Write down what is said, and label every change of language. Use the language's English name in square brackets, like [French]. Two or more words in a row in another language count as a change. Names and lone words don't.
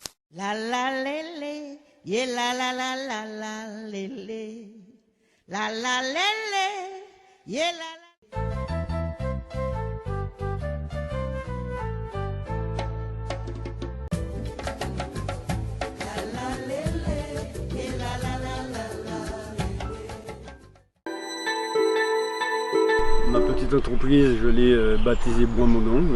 [French] La la lé lé, yeah la la la la la lé lé. La la lé lé, yeah la la. Ma petite entreprise, je l'ai baptisée Bois Mondongue.